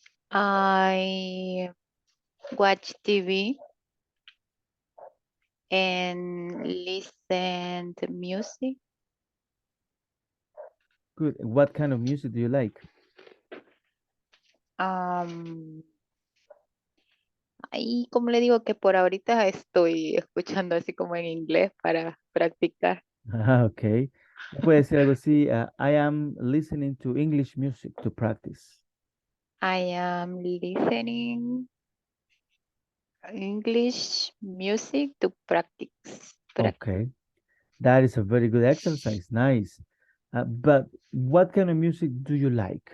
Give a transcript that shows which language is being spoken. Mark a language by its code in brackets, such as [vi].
[en] I watch TV and listen to music. Good. What kind of music do you like? [es] Ahí, como le digo que por ahorita estoy escuchando así como en inglés para practicar. Ah, okay. Puede decir algo así. [en] I am listening to English music to practice. I am listening English music to practice. Okay. That is a very good exercise. Nice. But what kind of music do you like?